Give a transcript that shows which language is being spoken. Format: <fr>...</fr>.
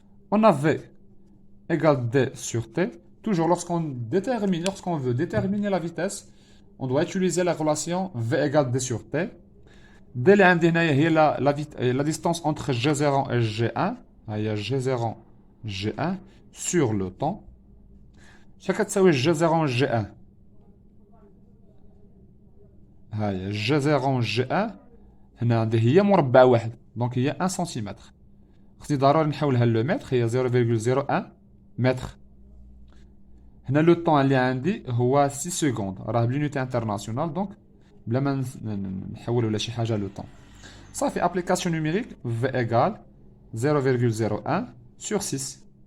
<fr>On a V égale D sur T. Toujours lorsqu'on veut déterminer la vitesse, on doit utiliser la relation V égale D sur T. D</fr> <ar>اللي عندي هنايا هي</ar> <fr>la distance entre G0 et G1.</fr> <ar>هي</ar> <fr>G0 G1 sur le temps.</fr> <ar>شحال كتساوي G0 G1؟ هاهي G0 G1 هنا عندي هي مربع واحد دونك هي 1 سنتيمتر. خصني ضروري نحولها للمتر هي 0.01 متر. هنا</ar> <fr>لو طون</fr> <ar>اللي عندي هو 6 سكوند راه</ar> <fr>بلونيتي انترناسيونال</fr> <ar>دونك بلا ما نحولوا ولا شي حاجه</ar> <fr>لو طون.</fr> <ar>صافي</ar> <fr>ابليكاسيون نوميريك v égale 0,01 sur 6.</fr>